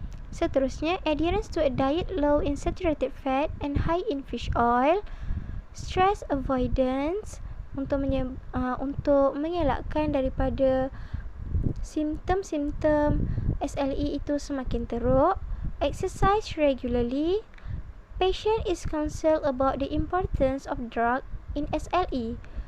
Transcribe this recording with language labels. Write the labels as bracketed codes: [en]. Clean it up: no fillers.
[en] Seterusnya, adherence to a diet low in saturated fat and high in fish oil. [ms] Stress avoidance untuk mengelakkan daripada simptom-simptom SLE itu semakin teruk. [en] Exercise regularly. Patient is counseled about the importance of drug in SLE.